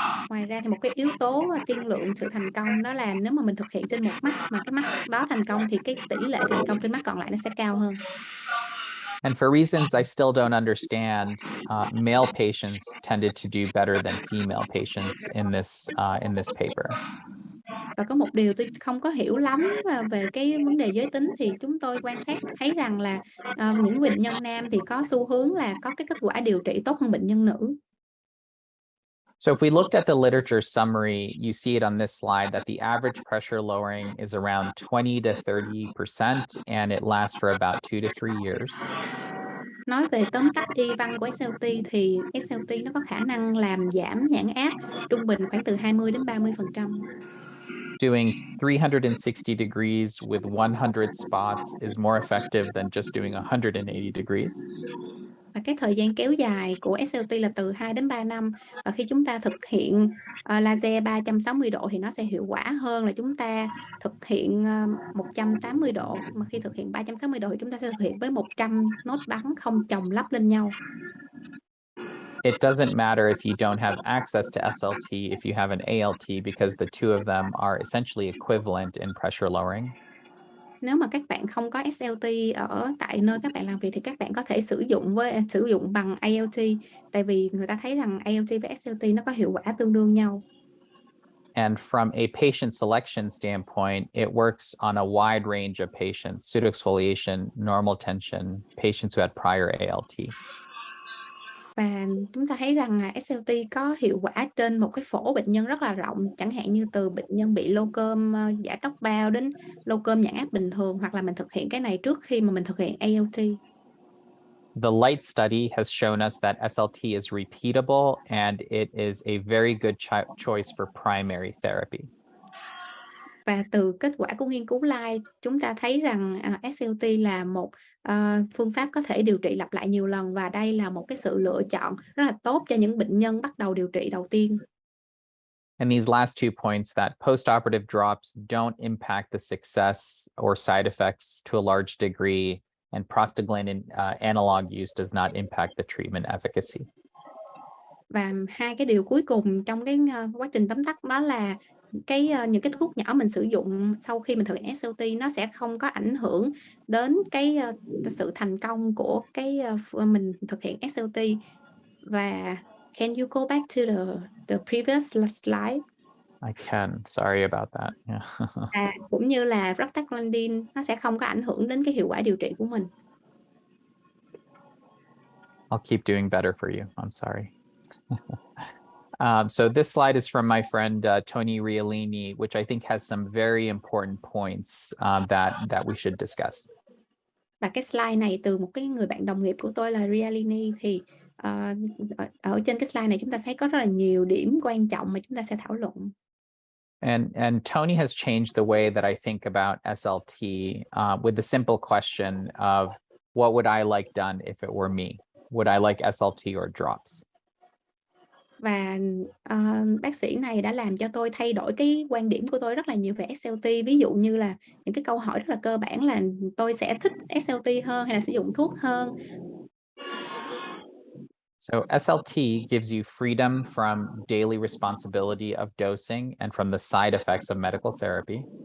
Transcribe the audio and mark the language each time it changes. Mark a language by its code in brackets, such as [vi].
[vi] Ngoài ra thì một cái yếu tố tiên lượng sự thành công đó là nếu mà mình thực hiện trên một mắt mà cái mắt đó thành công thì cái tỷ lệ thành công trên mắt còn lại nó sẽ cao hơn. [en] And for reasons I still don't understand, male patients tended to do better than female patients in this paper. [vi] Và có một điều tôi không có hiểu lắm về cái vấn đề giới tính thì chúng tôi quan sát thấy rằng là những bệnh nhân nam thì có xu hướng là có cái kết quả điều trị tốt hơn bệnh nhân nữ. [en] So if we looked at the literature summary, you see it on this slide that the average pressure lowering is around 20 to 30%, and it lasts for about 2 to 3 years. [vi] Nói về tóm tắt y văn của SLT thì SLT nó có khả năng làm giảm nhãn áp trung bình khoảng từ 20 đến 30%. [en] Doing 360 degrees with 100 spots is more effective than just doing 180 degrees. [vi] Và cái thời gian kéo dài của SLT là từ 2 đến 3 năm. Và khi chúng ta thực hiện laser 360 độ thì nó sẽ hiệu quả hơn là chúng ta thực hiện 180 độ. Mà khi thực hiện 360 độ thì chúng ta sẽ thực hiện với 100 nốt bắn không chồng lắp lên nhau. [en] It doesn't matter if you don't have access to SLT if you have an ALT, because the two of them are essentially equivalent in pressure lowering. [vi] Nếu mà các bạn không có SLT ở tại nơi các bạn làm việc thì các bạn có thể sử dụng bằng ALT, tại vì người ta thấy rằng ALT với SLT nó có hiệu quả tương đương nhau. [en] And from a patient selection standpoint, it works on a wide range of patients: pseudoexfoliation, normal tension, patients who had prior ALT. [vi] Và chúng ta thấy rằng là SLT có hiệu quả trên một cái phổ bệnh nhân rất là rộng, chẳng hạn như từ bệnh nhân bị lô cơm giả tóc bao đến lô cơm nhãn áp bình thường, hoặc là mình thực hiện cái này trước khi mà mình thực hiện ALT. [en] The LIGHT study has shown us that SLT is repeatable and it is a very good choice for primary therapy. [vi] Và từ kết quả của nghiên cứu LIGHT, chúng ta thấy rằng SLT là một phương pháp có thể điều trị lặp lại nhiều lần, và đây là một cái sự lựa chọn rất là tốt cho những bệnh nhân bắt đầu điều trị đầu tiên. [en] And these last 2 points, that postoperative drops don't impact the success or side effects to a large degree, and prostaglandin analog use does not impact the treatment efficacy. [vi] Và hai cái điều cuối cùng trong cái quá trình tóm tắt đó là những cái thuốc nhỏ mình sử dụng sau khi mình thực hiện SLT nó sẽ không có ảnh hưởng đến cái sự thành công của mình thực hiện SLT. Và [en] can you go back to the previous slide? I can. Sorry about that. Yeah. [vi] Cũng như là prostaglandin nó sẽ không có ảnh hưởng đến cái hiệu quả điều trị của mình. [en] I'll keep doing better for you. I'm sorry. So this slide is from my friend Tony Riolini, which I think has some very important points that we should discuss. [vi] Và cái slide này từ một cái người bạn đồng nghiệp của tôi là Riolini, thì ở trên cái slide này chúng ta thấy có rất là nhiều điểm quan trọng mà chúng ta sẽ thảo luận. [en] And Tony has changed the way that I think about SLT with the simple question of what would I like done if it were me? Would I like SLT or drops? [vi] Và bác sĩ này đã làm cho tôi thay đổi cái quan điểm của tôi rất là nhiều về SLT. Ví dụ như là những cái câu hỏi rất là cơ bản là tôi sẽ thích SLT hơn hay là sử dụng thuốc hơn. [en] So SLT gives you freedom from daily responsibility of dosing and from the side effects of medical therapy.